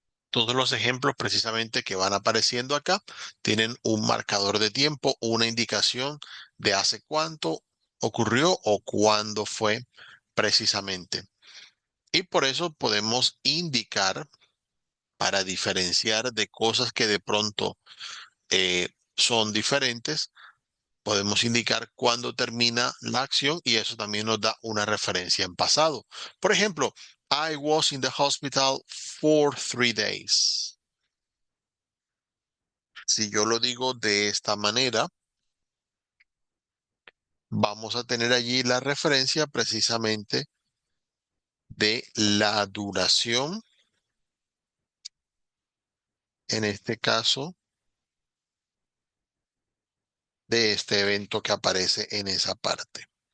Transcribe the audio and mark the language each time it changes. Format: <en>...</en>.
<es>Todos los ejemplos precisamente que van apareciendo acá tienen un marcador de tiempo, una indicación de hace cuánto ocurrió o cuándo fue precisamente. Y por eso podemos indicar para diferenciar de cosas que de pronto son diferentes, podemos indicar cuándo termina la acción y eso también nos da una referencia en pasado. Por ejemplo,</es> <en>I was in the hospital for 3 days.</en> <es>Si yo lo digo de esta manera, vamos a tener allí la referencia precisamente de la duración, en este caso, de este evento que aparece en esa parte.</es>